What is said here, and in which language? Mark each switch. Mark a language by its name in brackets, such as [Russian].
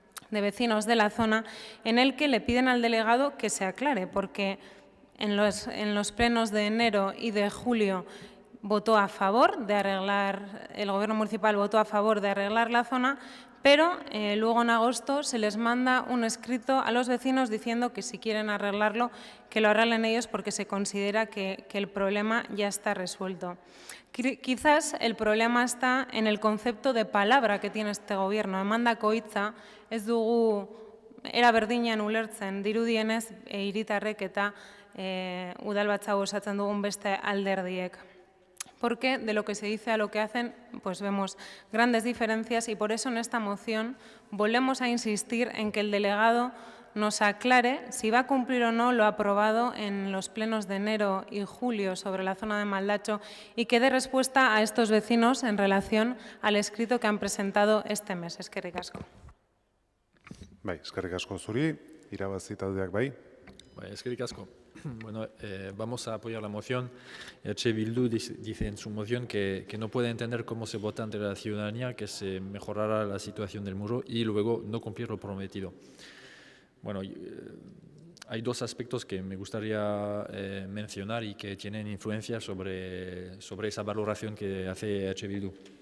[Spanish] de vecinos de la zona, en el que le piden al delegado que se aclare, porque en los plenos de enero y de julio votó a favor de arreglar, el Gobierno municipal votó a favor de arreglar la zona, pero luego en agosto se les manda un escrito a los vecinos diciendo que si quieren arreglarlo, que lo arreglen ellos porque se considera que el problema ya está resuelto. Quizás el problema está en el concepto de palabra que tiene este Gobierno. [Basque] Emandako hitza ez dugu era berdinean ulertzen dirudienez hiritarrek eta udalbatza osatzen dugun beste alderdiek. [Spanish] Porque de lo que se dice a lo que hacen, pues vemos grandes diferencias y por eso en esta moción volvemos a insistir en que el delegado nos aclare si va a cumplir o no lo aprobado en los plenos de enero y julio sobre la zona de Maldacho y que dé respuesta a estos vecinos en relación al escrito que han presentado este mes. [Basque] Eskerrik asko. Bai, eskerrik asko zuri, irabazi taldeak bai. Bai, eskerrik asko. [Spanish] Bueno, vamos a apoyar la moción. EH Bildu dice en su moción que no puede entender cómo se vota ante la ciudadanía que se mejorara la situación del muro y luego no cumplir lo prometido. Bueno, hay dos aspectos que me gustaría mencionar y que tienen influencia sobre esa valoración que hace EH Bildu.